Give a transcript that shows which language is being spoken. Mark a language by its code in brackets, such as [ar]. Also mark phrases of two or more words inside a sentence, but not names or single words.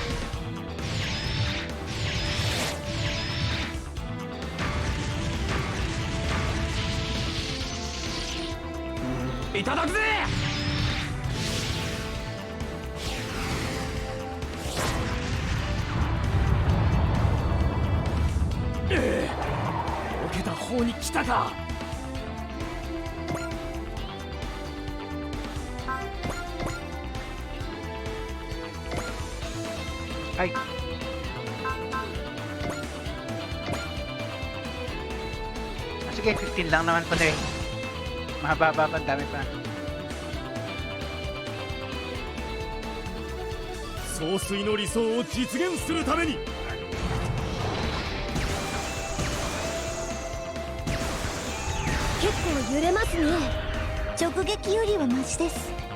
[ja] いただくぜ。避けた方に来たか。 Ay. [tl] Sige, 15 lang naman pala eh. Mahaba-haba pa, ang dami pa. [ja] 総帥の理想を実現するために。結構揺れますね。直撃よりはマシです。